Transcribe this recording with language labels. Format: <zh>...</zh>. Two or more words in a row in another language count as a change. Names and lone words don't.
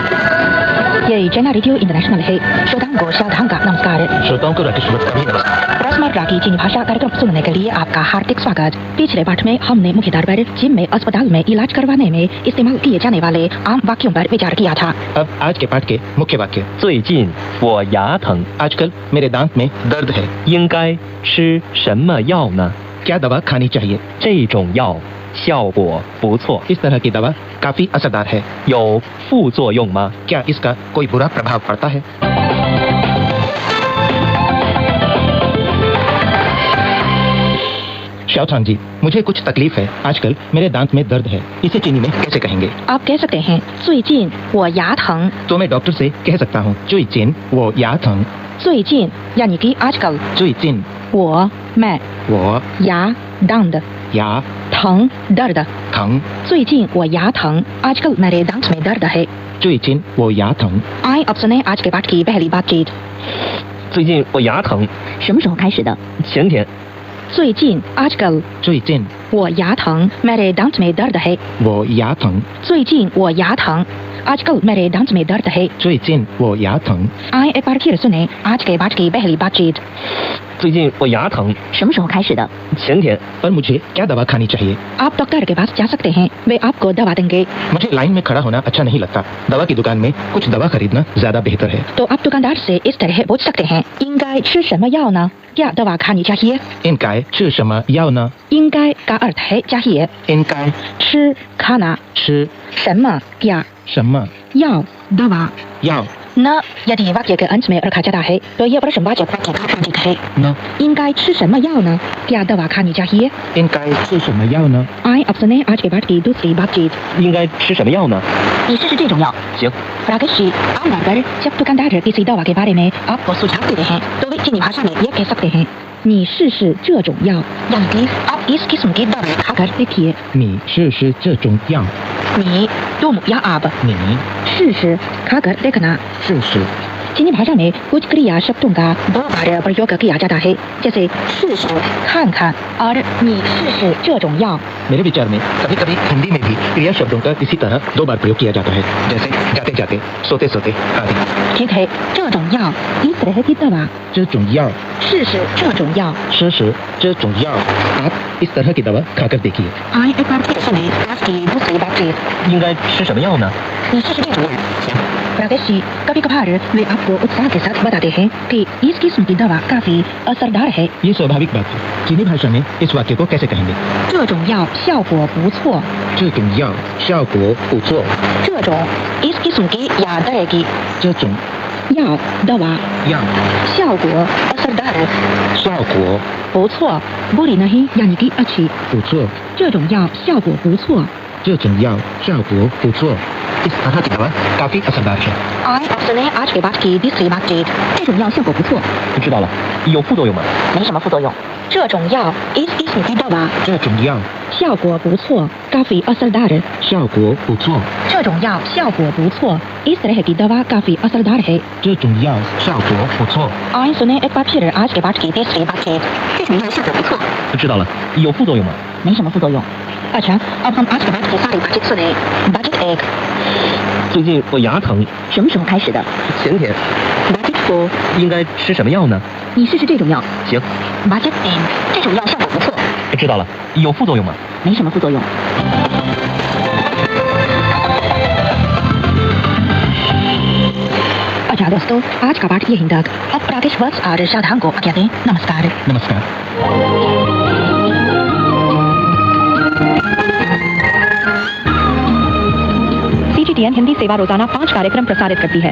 <hi>ये चैनल रेडियो इंटरनेशनल है। श्रोताओं को साधारण का नमस्कार। श्रोताओं को राकेश नमस्कार। रोजमर्रा की चीनी भाषा कार्यक्रम सुनने के लिए आपका हार्दिक स्वागत। पिछले पाठ में हमने मुख्य तौर पर जिम में, अस्पताल में इलाज करवाने में इस्तेमाल किए जाने वाले आम वाक्यों पर विचार किया था। अब आज के पाठ के मुख्य वाक्य।</hi> <zh>最近我牙疼，</zh> <hi>आजकल मेरे दांत में दर्द है।</hi> <zh>应该吃什么药呢？</zh> <hi>क्या दवा खानी चाहिए?</hi> <zh>这种药效果不错，</zh> <hi>इस तरह की दवा काफी असरदार है।</hi> <zh>有副作用吗？</zh> <hi>क्या इसका कोई बुरा प्रभाव पड़ता है? शाओचांग जी, मुझे कुछ तकलीफ है। आजकल मेरे दांत में दर्द है। इसे चीनी में कैसे कहेंगे? आप कह सकते हैं</hi> <zh>最近我牙疼।</zh> <hi>तो मैं डॉक्टर से कह सकता हूँ</hi> <zh>最近我牙疼。</zh> <hi>最近 यानी कि आजकल,</hi> <zh>最近</zh> <hi>वो मैं,</hi> <zh>我</zh> <hi>या दांत,</hi> <zh>牙</zh> <hi>疼 दर्द.</hi> <zh>疼。最近我牙疼,</zh> <hi>आजकल मेरे दांत में दर्द है.</hi> <zh>最近我牙疼。</zh> <hi>आए अब सुने आज के पाठ की पहली बातचीत.</hi> <zh>最近我牙疼，什么时候开始的? 前天。</zh> <hi>最近 आजकल,</hi> <zh>最近我牙疼,</zh> <hi>मेरे दांत में दर्द है.</hi> <zh>我牙疼。最近我牙疼,</zh> <hi>आजकल मेरे दांत में दर्द है.</hi> <zh>最近我牙疼。</zh> <hi>आए एक बार फिर सुने आज के पाठ की पहली बातचीत.</hi> <zh>最近我牙疼，什么时候开始的? 前天。</zh> <hi>पर मुझे क्या दवा खानी चाहिए? आप डॉक्टर के पास जा सकते हैं, वे आपको दवा देंगे. मुझे लाइन में खड़ा होना अच्छा नहीं लगता। दवा की दुकान में कुछ दवा खरीदना ज्यादा बेहतर है। तो आप दुकानदार से इस तरह पूछ सकते हैं</hi> <zh>应该吃什么药呢?</zh> <hi>क्या दवा खानी चाहिए?</hi> <zh>应该吃什么药呢？</zh> <hi>应该 का अर्थ है चाहिए,</hi> <zh>应该</zh> <hi>吃 खाना,</hi> <zh>吃</zh> <hi>什么 क्या,</hi> <zh>什么</zh> <hi>药 दवा.</hi> <zh>药</zh> <hi>न यदि वाक्य के अंत में रखा जाता है तो यह प्रश्नवाचक वाक्य का प्रतीक है.</hi> <zh>呢？应该吃什么药呢?</zh> <hi>क्या दवा खानी चाहिए?</hi> <zh>应该吃什么药呢？</zh> <hi>आए अब सुने आज के पाठ की दूसरी बातचीत.</hi> <zh>应该吃什么药呢？你试试这种药. 行，</zh> <hi>राकेश जी, आमतौर पर जब दुकानदार किसी दवा के बारे में आपको सुझाव देते हैं तो वे चीनी भाषा में यह कह सकते हैं</hi> <zh>你试试这种药,</zh> <hi>यानी कि आप इस किस्म की दवा खाकर देखिए.</hi> <zh>你试试这种药。</zh> <hi>你 तुम या आप,</hi> <zh>你</zh> <hi>试试 खाकर देखना.</hi> <zh>试试</zh> <hi>चीनी भाषा में कुछ क्रिया शब्दों का दो बार प्रयोग किया जाता है, जैसे 试试 खान खान और</hi> <zh>你试试这种药.</zh> <hi>मेरे विचार में कभी कभी हिंदी में भी क्रिया शब्दों का इसी तरह दो बार प्रयोग किया जाता है, जैसे जाते जाते, सोते सोते आदि। ठीक है,</hi> <zh>这种药</zh> <hi>इस तरह की दवा.</hi> <zh>这种药试试这种药. 吃吃这种药</zh> <hi>आप इस तरह की दवा खाकर देखिए। आए एक बार फिर सुने आज की दूसरी बातचीत.</hi> <zh>应该吃什么药呢？你试试这种药.</zh> <hi>राकेश जी, कभी कभार वे आपको उत्साह के साथ बताते हैं कि इस किस्म की दवा काफी असरदार है. ये स्वाभाविक बात है। चीनी भाषा में इस वाक्य को कैसे कहेंगे?</hi> <zh>这种药效果不错. 这种药效果不错。</zh> <hi>这种 इस किस्म की या तरह की,</hi> <zh>这种</zh> <hi>药 दवा,</hi> <zh>药</zh> <hi>效果 असरदार,</hi> <zh>效果</zh> <hi>不错 बुरी नहीं यानी कि अच्छी.</hi> <zh>不错。这种药效果不错. 这种药效果不错。</zh> <hi>इस तरह की दवा काफी असरदार है। आए अब सुने आज के बाद की तीसरी बातचीत.</hi> <zh>这种药效果不错. 知道了，有副作用吗？没什么副作用. 这种药</zh> <hi>इस किस्म की दवा</hi> <zh>这种药效果不错</zh> <hi>काफी असरदार.</hi> <zh>效果不错。这种药效果不错</zh> <hi>इस तरह की दवा काफी असरदार है.</hi> <zh>这种药效果不错。</zh> <hi>आए सुने एक बार फिर आज के पाठ की तीसरी बातचीत.</hi> <zh>这种药效果不错. 知道了，有副作用吗？没什么副作用.</zh> <hi>अच्छा, अब हम आज के पाठ की सारी बातचीत सुने. बातचीत 1.</hi> <zh>最近我牙疼，什么时候开始的? 前天。</zh> <hi>बातचीत 2.</hi> <zh>应该吃什么药呢？你试试这种药. 行， बातचीत 3. 这种药效果不错. 知道了，有副作用吗？没什么副作用.</zh> <hi>अच्छा दोस्तों, आज का पाठ यहीं तक. अब राकेश वत्स और शाधान को आज्ञा दें. नमस्कार. नमस्कार। CGTN हिंदी सेवा रोजाना 5 कार्यक्रम प्रसारित करती है.</hi>